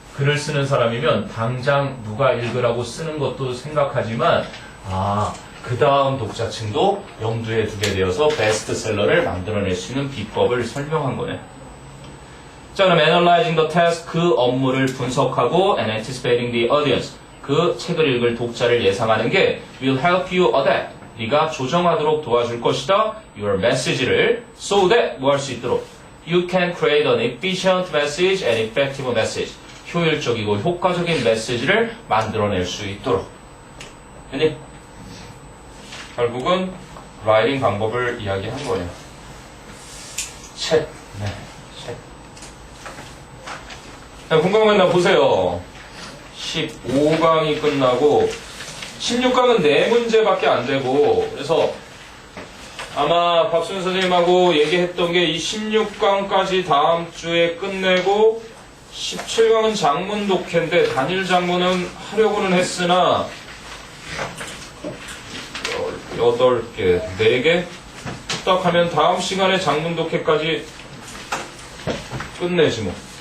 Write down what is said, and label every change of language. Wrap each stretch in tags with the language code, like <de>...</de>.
<ko>글을 쓰는 사람이면 당장 누가 읽으라고 쓰는 것도 생각하지만 그 다음 독자층도 염두에 두게 되어서 베스트셀러를 만들어낼 수 있는 비법을 설명한 거네. 자, 그럼</ko> <en>analyzing the task,</en> <ko>그 업무를 분석하고</ko> <en>and anticipating the audience,</en> <ko>그 책을 읽을 독자를 예상하는 게</ko> <en>will help you adapt,</en> <ko>네가 조정하도록 도와줄 것이다.</ko> <en>your message를 so that</en> <ko>뭐 할 수 있도록</ko> <en>you can create an efficient message and effective message,</en> <ko>효율적이고 효과적인 메시지를 만들어낼 수 있도록. 됐니? 결국은 라이팅 방법을 이야기한 거예요. 책. 네, 책. 자, 궁금한 건 보세요. 15강이 끝나고 16강은 4문제밖에 안 되고, 그래서 아마 박수현 선생님하고 얘기했던 게 이 16강까지 다음 주에 끝내고 17강은 장문 독해인데 단일 장문은 하려고는 했으나 8개, 4개 딱 하면 다음 시간에 장문 독해까지 끝내지 뭐.</ko>